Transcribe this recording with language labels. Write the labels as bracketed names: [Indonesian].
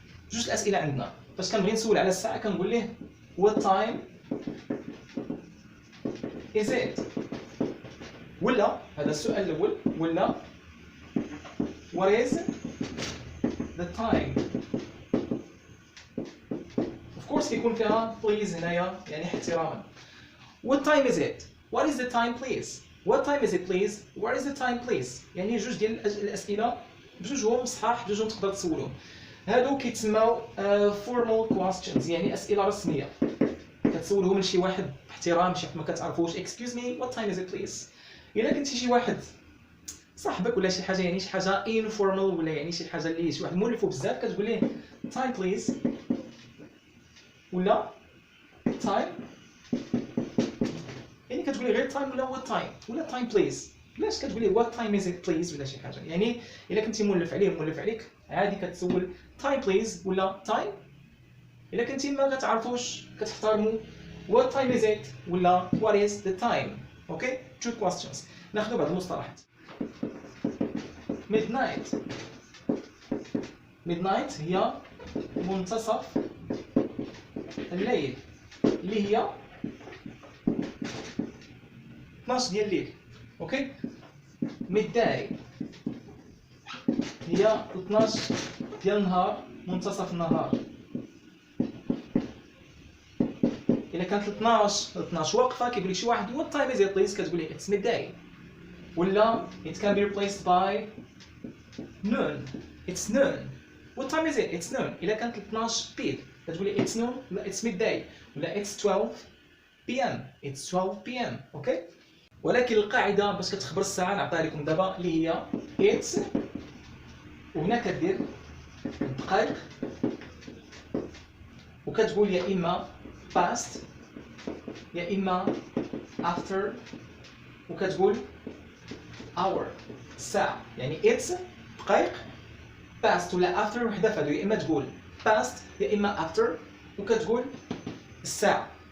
[Arabic] جوج الاسئله عندنا باش كنبغي نسول على الساعه كنقول ليه [English] what time is it [Arabic] ولا هذا السؤال الاول ولا [English] what is the time. of course [Arabic] كيكون فيها please هنايا يعني احتراما. [English] what time is it what is the time please what time is it please where is the time please. [Arabic] يعني جوج ديال الاسئله بجوجهم صحاح بجوجهم تقدر تسولهم. هادو كيتسموا [English] formal questions [Arabic] يعني اسئله رسميه كتسولهم لشي واحد باحترام شي ما كتعرفوش [English] excuse me what time is it please. [Arabic] الا كنتي شي واحد صاحبك ولا شي حاجه يعني شي حاجه informal ولا يعني شي حاجه اللي شي واحد مولفو بزاف كتقول ليه [English] time please [Arabic] ولا time يعني كتقولي غير time ولا [English] what time [Arabic] ولا time please. علاش كتقولي [English] what time is it please [Arabic] ولا شي حاجه يعني الا كنتي مولف عليه مولف عليك عادي كتسول [English] time please [Arabic] ولا time. الا كنتي ما كتعرفوش كتحترموا [English] what time is it [Arabic] ولا [English] what is the time. Okay two questions. [Arabic] ناخذ بعض المصطلحات. midnight midnight هي منتصف الليل اللي هي 12 ديال الليل. اوكي midday هي 12 ديال النهار منتصف النهار. الا كانت 12 واقفه كيقول لك شي واحد [English] what time is it please كتقولي it's midday ولا it can be replaced by noon it's noon what time is it it's noon. [Arabic] الا كانت 12 بيل كتقولي [English] it's noon ولا it's midday ولا it's 12 p.m. it's 12 p.m. [Arabic] اوكي ولكن القاعده باش كتخبر الساعه نعطيها لكم دابا اللي هي it's وهنا كدير الدقائق وكتقول يا اما past يا اما after وكتقول hour الساعه يعني it's دقائق past ولا after وحده فهادو يا اما تقول past يا اما after وكتقول الساعه.